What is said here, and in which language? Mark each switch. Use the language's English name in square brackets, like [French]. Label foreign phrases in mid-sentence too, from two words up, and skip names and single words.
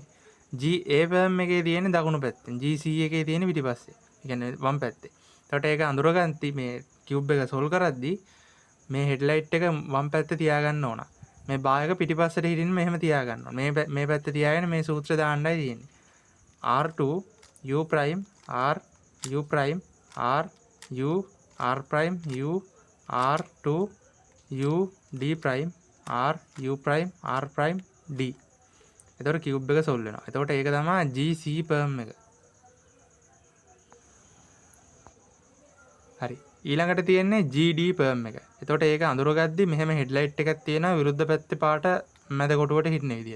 [Sinhala] GA perm එකේ තියෙන්නේ දකුණු පැත්තෙන්. GC එකේ තියෙන්නේ පිටිපස්සේ. ඒ කියන්නේ වම් පැත්තේ. එතකොට ඒක අඳුරගන්ති මේ කියුබ් එක සොල්ව් කරද්දී මේ හෙඩ්ලයිට් එක වම් පැත්තේ තියාගන්න ඕන. මේ බා එක පිටිපස්සට හිටින්න මෙහෙම තියාගන්න ඕන. මේ පැත්තේ තියාගෙන මේ සූත්‍රය දාන්නයි තියෙන්නේ. [English] R2 U prime R U prime R U R prime U R2 U D prime R U prime R prime D. [Sinhala] එතකොට කියුබ් එක සොල්ව් වෙනවා. එතකොට ඒක තමයි GC perm එක. හරි. ඊළඟට තියෙන්නේ GD perm එක. එතකොට ඒක අඳුරගද්දි මෙහෙම හෙඩ්ලයිට් එකක් තියෙනවා විරුද්ධ පැත්තේ පාට මැද කොටුවට හිටින විදියට.